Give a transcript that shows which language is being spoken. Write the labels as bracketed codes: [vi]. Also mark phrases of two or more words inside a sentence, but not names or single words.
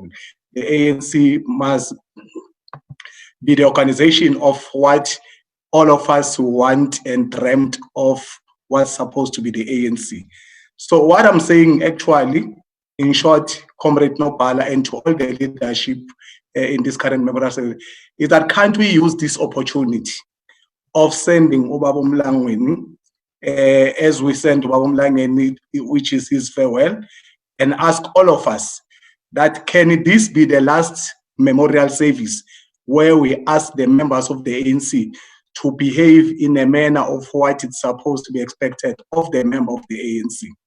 [en] The ANC must be the organization of what all of us want and dreamt of what's supposed to be the ANC. So what I'm saying actually, in short, Comrade Nopala and to all the leadership in this current membership, is that can't we use this opportunity of sending Ubaba Mlangeni as we send Ubaba Mlangeni, which is his farewell, and ask all of us that can this be the last memorial service where we ask the members of the ANC to behave in a manner of what it's supposed to be expected of the member of the ANC.